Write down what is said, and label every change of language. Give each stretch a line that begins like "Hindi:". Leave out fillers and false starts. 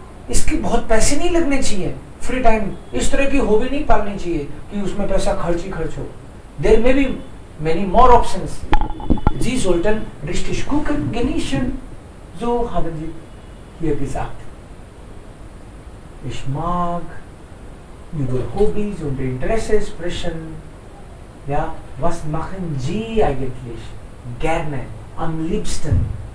Hindi: इसके बहुत पैसे नहीं लगने चाहिए. फ्री टाइम इस तरह की हॉबी नहीं पालनी चाहिए कि उसमें पैसा खर्च ही खर्च हो.
English: There may be many more options.
German: Sie sollten richtig gucken, genießen. So haben Sie hier gesagt. Ich mag über Hobbys und Interessen sprechen. Ja, was machen Sie eigentlich gerne, am liebsten?